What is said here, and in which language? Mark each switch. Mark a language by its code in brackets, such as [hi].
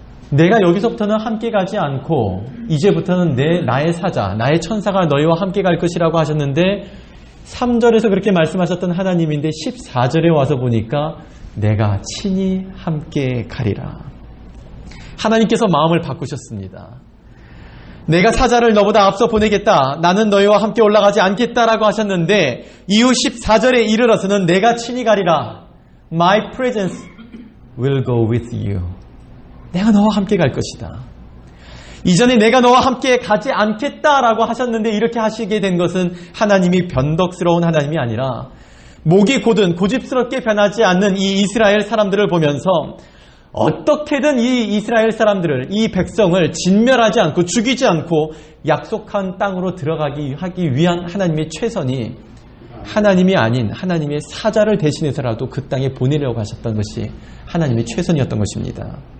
[ko] 내가 여기서부터는 함께 가지 않고 이제부터는 나의 사자, 나의 천사가 너희와 함께 갈 것이라고 하셨는데, 3절에서 그렇게 말씀하셨던 하나님인데 14절에 와서 보니까 내가 친히 함께 가리라. 하나님께서 마음을 바꾸셨습니다. 내가 사자를 너보다 앞서 보내겠다, 나는 너희와 함께 올라가지 않겠다라고 하셨는데, 이후 14절에 이르러서는 내가 친히 가리라. [en] My presence will go with you. [ko] 내가 너와 함께 갈 것이다. 이전에 내가 너와 함께 가지 않겠다라고 하셨는데, 이렇게 하시게 된 것은 하나님이 변덕스러운 하나님이 아니라 목이 곧은 고집스럽게 변하지 않는 이 이스라엘 사람들을 보면서 어떻게든 이 이스라엘 사람들을, 이 백성을 진멸하지 않고 죽이지 않고 약속한 땅으로 들어가기 하기 위한 하나님의 최선이 하나님이 아닌 하나님의 사자를 대신해서라도 그 땅에 보내려고 하셨던 것이 하나님의 최선이었던 것입니다.